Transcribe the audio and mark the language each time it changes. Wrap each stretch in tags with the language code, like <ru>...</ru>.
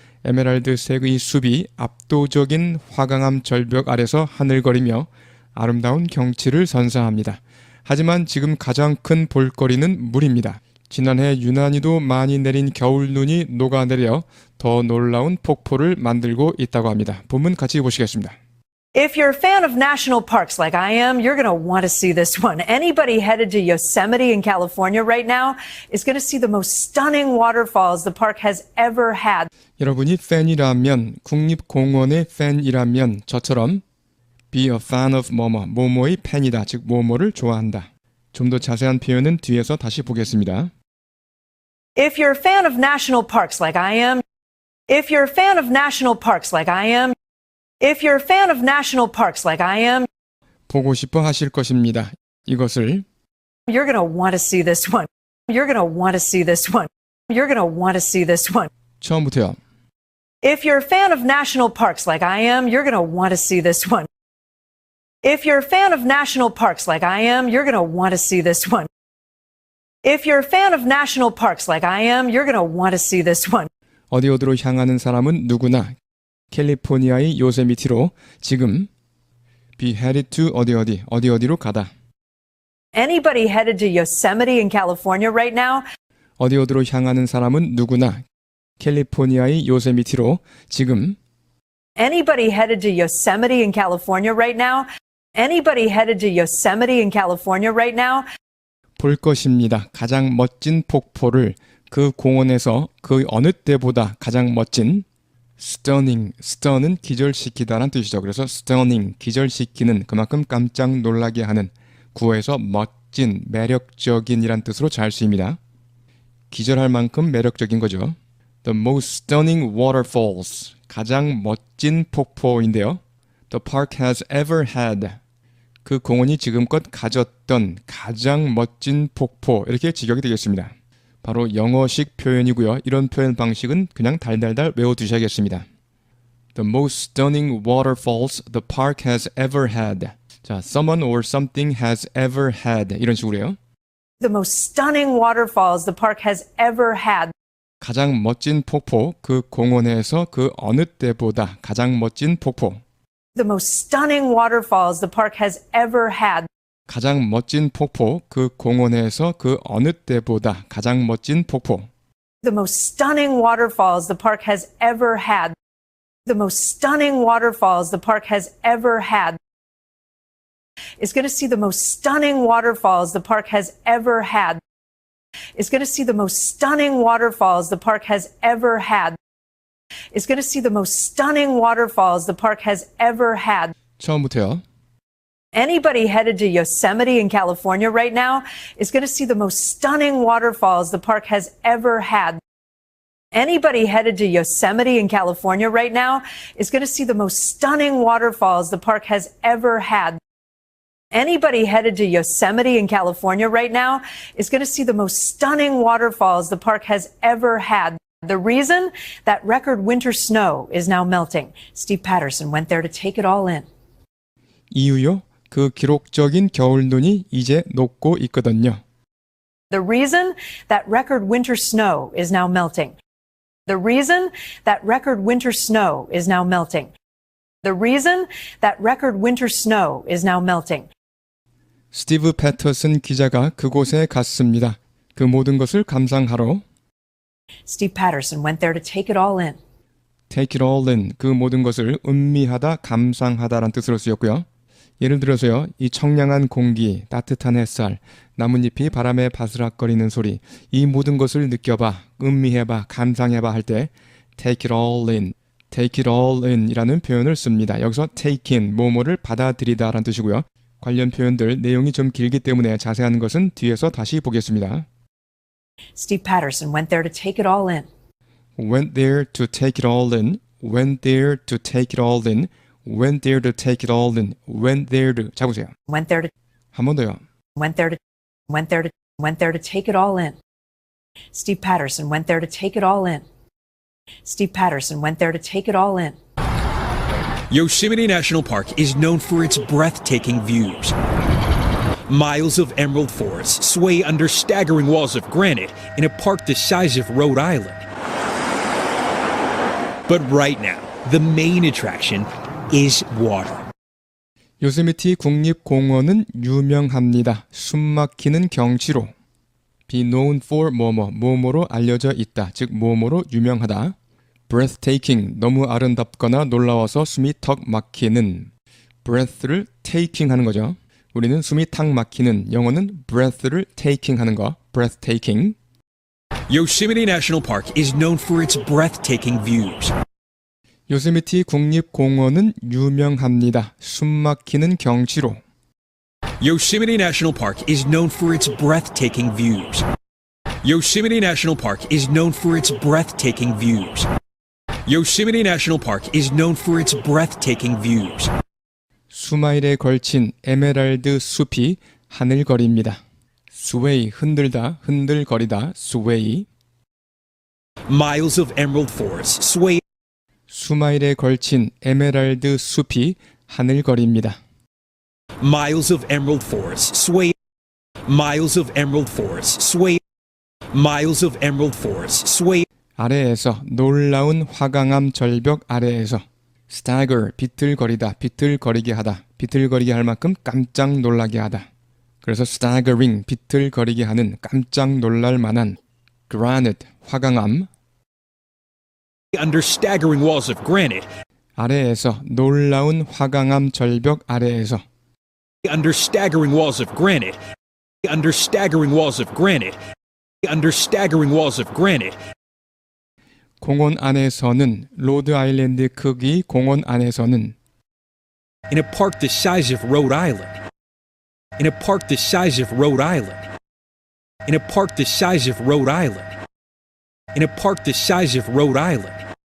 <ko>에메랄드색의 숲이 압도적인 화강암 절벽 아래서 하늘거리며 아름다운 경치를 선사합니다. 하지만 지금 가장 큰 볼거리는 물입니다. 지난해 유난히도 많이 내린 겨울눈이 녹아내려 더 놀라운 폭포를 만들고 있다고 합니다. 본문 같이 보시겠습니다.</ko> <en>If you're a fan of national parks like I am, you're going to want to see this one. Anybody headed to Yosemite in California right now is going to see the most stunning waterfalls the park has ever had.</en> <ko>여러분이 팬이라면, 국립공원의 팬이라면 저처럼</ko> <en>be a fan of</en> <ko>뭐뭐의 팬이다, 즉 뭐뭐를 좋아한다. 좀 더 자세한 표현은 뒤에서 다시 보겠습니다.</ko> <en>If you're a fan of national parks like I am, if you're a fan of national parks like I am, if you're a fan of national parks like I am,</en> <ko>보고 싶어 하실 것입니다. 이것을</ko> <en>you're going to want to see this one. You're going to want to see this one. You're going to want to see this one.</en> <ko>처음부터요.</ko> <en>If you're a fan of national parks like I am, you're going to want to see this one. If you're a fan of national parks like I am, you're going to want to see this one. If you're a fan of national parks like I am, you're going to want to see this one.</en> <ko>어디로 향하는 사람은 누구나 캘리포니아의 요세미티로 지금</ko> <en>be headed to</en> <ko>어디로 가다.</ko> <en>Anybody headed to Yosemite in California right now</en> <ko>어디로 향하는 사람은 누구나 캘리포니아의 요세미티로 지금</ko> <en>Anybody headed to Yosemite in California right now? Anybody headed to Yosemite in California right now?</en> <ko>볼 것입니다. 가장 멋진 폭포를 그 공원에서 그 어느 때보다 가장 멋진 stunning 기절시키다란 뜻이죠. 그래서 stunning, 기절시키는 그만큼 깜짝 놀라게 하는 구어에서 멋진, 매력적인이란 뜻으로 잘 쓰입니다. 기절할 만큼 매력적인 거죠.</ko> <en>The most stunning waterfalls,</en> <ko>가장 멋진 폭포인데요.</ko> <en>The park has ever had,</en> <ko>그 공원이 지금껏 가졌던 가장 멋진 폭포, 이렇게 직역이 되겠습니다. 바로 영어식 표현이고요. 이런 표현 방식은 그냥 달달달 외워두셔야겠습니다.</ko> <en>The most stunning waterfalls the park has ever had. 자, someone or something has ever had</en> <ko>이런 식으로요.</ko> <en>The most stunning waterfalls the park has ever had.</en> <ko>가장 멋진 폭포, 그 공원에서 그 어느 때보다 가장 멋진 폭포.</ko> <en>The most stunning waterfalls the park has ever had. 가장 멋진 폭포, 그 공원에서 그 어느 때보다 가장 멋진 폭포. The most stunning waterfalls the park has ever had. The most stunning waterfalls the park has ever had. Is going to see the most stunning waterfalls the park has ever had. Is going to see the most stunning waterfalls the park has ever had. Is going to see the most stunning waterfalls the park has ever had.</en> <ko>처음부터요.</ko> <en>Anybody headed to Yosemite in California right now is going to see the most stunning waterfalls the park has ever had. Anybody headed to Yosemite in California right now is going to see the most stunning waterfalls the park has ever had. Anybody headed to Yosemite in California right now is going to see the most stunning waterfalls the park has ever had. The reason? That record winter snow is now melting. Steve Patterson went there to take it all in.</en> <ko>이유요? 그 기록적인 겨울눈이 이제 녹고 있거든요.</ko> <en>The reason? That record winter snow is now melting. The reason? That record winter snow is now melting. The reason? That record winter snow is now melting.</en> <ko>스티브 패터슨 기자가 그곳에 갔습니다. 그 모든 것을 감상하러.</ko> <en>Steve Patterson went there to take it all in. Take it all in,</en> <ko>그 모든 것을 음미하다, 감상하다란 뜻으로 쓰였고요. 예를 들어서요, 이 청량한 공기, 따뜻한 햇살, 나뭇잎이 바람에 바스락거리는 소리, 이 모든 것을 느껴봐, 음미해봐, 감상해봐 할 때</ko> <en>take it all in, take it all in</en> <ko>이라는 표현을 씁니다. 여기서</ko> <en>take in,</en> <ko>뭐뭐를 받아들이다 라는 뜻이고요. 관련 표현들 내용이 좀 길기 때문에 자세한 것은 뒤에서 다시 보겠습니다.</ko> <en>Steve Patterson went there to take it all in. Went there to take it all in, went there to take it all in, went there to take it all in, went there to,</en> <ko>잡으세요.</ko> <en>Went there to,</en> <ko>한 번 더요.</ko> <en>went there to, went there to, went there to take it all in. Steve Patterson went there to take it all in. Steve Patterson went there to take it all in. Yosemite National Park is known for its breathtaking views. Miles of emerald forests sway under staggering walls of granite in a park the size of Rhode Island. But right now, the main attraction is water.</en> <ko>요세미티 국립공원은 유명합니다. 숨막히는 경치로.</ko> <en>Be known for</en> <ko>뭐뭐로 알려져 있다. 즉 뭐뭐로 유명하다. Breathtaking, 너무 아름답거나 놀라워서 숨이 턱 막히는. breath를 taking 하는 거죠. 우리는 숨이 탁 막히는, 영어는 breath를 taking 하는 거, breath taking.</ko> <en>Yosemite National Park is known for its breathtaking views.</en> <ko>요세미티 국립공원은 유명합니다. 숨 막히는 경치로.</ko> <en>Yosemite National Park is known for its breathtaking views. Yosemite National Park is known for its breathtaking views. Yosemite National Park is known for its breathtaking views.</en> <ko>수마일에 걸친 에메랄드 숲이 하늘거립니다. sway, 흔들다, 흔들거리다, sway.</ko> <en>Miles of emerald forests sway.</en> <ko>수마일에 걸친 에메랄드 숲이 하늘거립니다.</ko> <en>Miles of emerald forests sway. Miles of emerald forests sway. Miles of emerald forests sway.</en> <ko>아래에서 놀라운 화강암 절벽 아래에서 stagger, 비틀거리다, 비틀거리게 하다, 비틀거리게 할 만큼 깜짝 놀라게 하다. 그래서 staggering, 비틀거리게 하는 깜짝 놀랄 만한 granite, 화강암.</ko> <en>Under staggering walls of granite.</en> <ko>아래에서 놀라운 화강암 절벽 아래에서</ko> <en>Under staggering walls of granite. Under staggering walls of granite. Under staggering walls of granite.</en> <ko>공원 안에서는 로드 아일랜드 크기 공원 안에서는</ko> <en>In a park the size of Rhode Island. In a park the size of Rhode Island. In a park the size of Rhode Island. In a park the size of Rhode Island.</en>